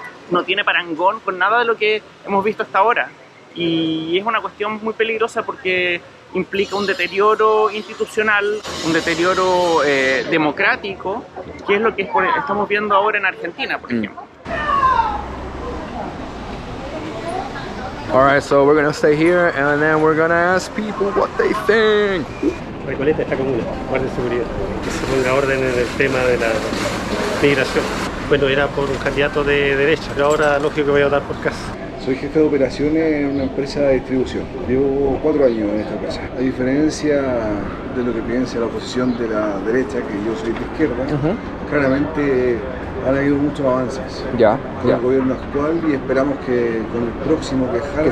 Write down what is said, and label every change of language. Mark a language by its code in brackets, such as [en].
[es] No tiene parangón con nada de lo que hemos visto hasta ahora. Y es una cuestión muy peligrosa porque implica un deterioro institucional, un deterioro democrático, que es lo que estamos viendo ahora en Argentina, por ejemplo. [en] Alright, so we're gonna stay here and then we're gonna ask people what they think. [es] Recoleta esta comuna, guardia de seguridad, que se ponga orden en el tema de la migración. Bueno, era por un candidato de derecha, pero ahora lógico que voy a votar por Kast. Soy jefe de operaciones en una empresa de distribución. Llevo 4 años en esta empresa. A diferencia de lo que piensa la oposición de la derecha, que yo soy de izquierda, claramente han habido muchos avances con el gobierno actual y esperamos que con el próximo que